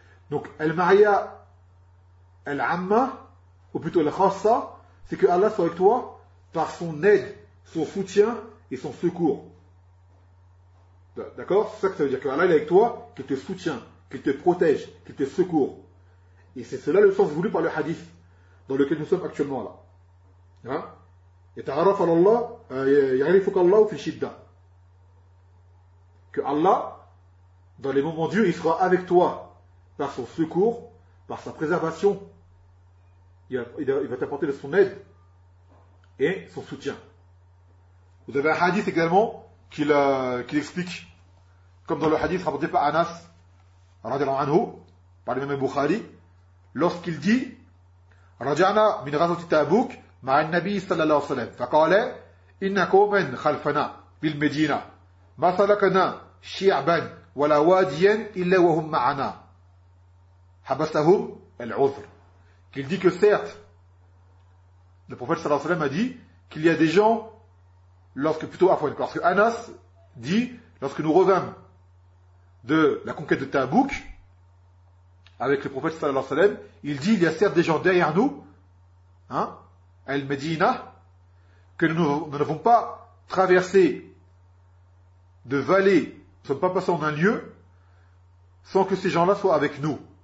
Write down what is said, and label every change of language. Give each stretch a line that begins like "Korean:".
French: Donc, al-ma'iyya al-amma, ou plutôt al-khassa, c'est que Allah soit avec toi par son aide, son soutien et son secours. D'accord? C'est ça que ça veut dire, que Allah est avec toi, qu'il te soutient, qu'il te protège, qu'il te secourt. Et c'est cela le sens voulu par le hadith dans lequel nous sommes actuellement là.
Arabic: يتعرف على الله يعرفك الله في الشدة.
French: Que Allah, dans les moments durs, il sera avec toi par son secours, par sa préservation. Il va t'apporter de son aide et son soutien. Vous avez un hadith également qu'il explique, comme dans le hadith rapporté par Anas, radiallahu anhu, par le même Bukhari. Lorsqu'il dit,
Arabic: رجعنا من غزوة تبوك مع النبي صلى الله عليه وسلم فقال إنكم من خلفنا بالمدينة ما سلكنا شعبا ولا واديا إلا وهم معنا حبسهم العذر.
French: Il dit que certes, le prophète
Arabic: صلى الله عليه وسلم
French: a dit qu'il y a des gens, lorsque plutôt Afwan, parce que Anas dit, lorsque nous revînmes de la conquête de Tabouk avec le prophète sallallahu alayhi wa sallam, il dit il y a certes des gens derrière nous, hein, Al-Medina, que nous n'avons pas traversé de vallée, nous ne sommes pas passés en un lieu sans que ces gens-là soient avec nous.